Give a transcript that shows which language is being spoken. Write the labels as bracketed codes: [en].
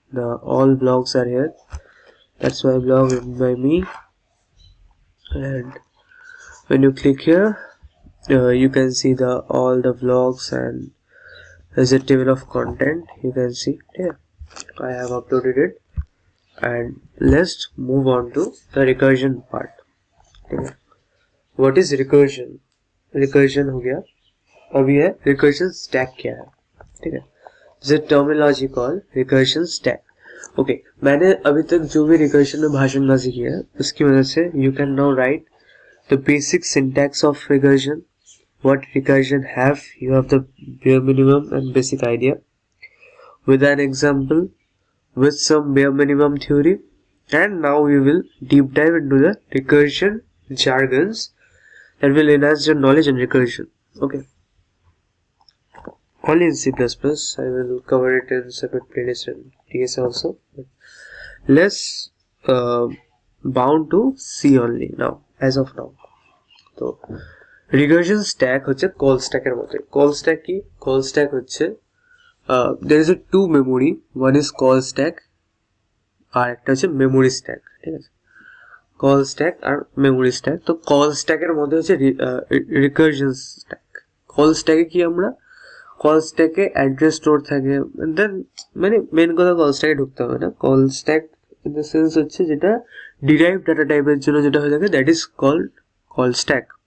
[en] The all blogs are here. That's my blog written by me, and when you click here, you can see all the vlogs, and there's a table of content. You can see here. I have uploaded it, and let's move on to the recursion part. Okay. What is recursion? [hi] Recursion हो गया. अभी है recursion stack क्या है. ठीक है, [en] The terminology call recursion stack. [hi] Okay, मैंने अभी तक जो भी रिकर्जन में भाषणबाजी किया है उसकी वजह से [en] You can now write the basic syntax of recursion, what recursion have. You have the bare minimum and basic idea with an example, with some bare minimum theory, and now we will deep dive into the recursion jargons that will enhance your knowledge in recursion. Okay, only in C++. I will cover it in separate playlist and TS also. Let's bound to C only now, as of now. [bn] So recursion stack হচ্ছে call stack এর মতো. Call stack কি? [en] Call stack হচ্ছে there is a two memory, one is call stack [bn] আর একটা হচ্ছে [en] memory stack. [bn] ঠিক আছে, call stack আর memory stack. তো কল স্ট্যাকের মধ্যে হচ্ছে রিকারশন স্ট্যাক. কল স্ট্যাকে কি আমরা কল স্ট্যাকে অ্যাড্রেস স্টোর থাকে, দেন মানে মেন কথা কল স্ট্যাকে ঢুকতে হবে না. Call stack [en] in the sense [bn] হচ্ছে যেটা ডিরাইভ ডাটা টাইপের জন্য যেটা হয়ে থাকে, [en] that is called [bn] call stack.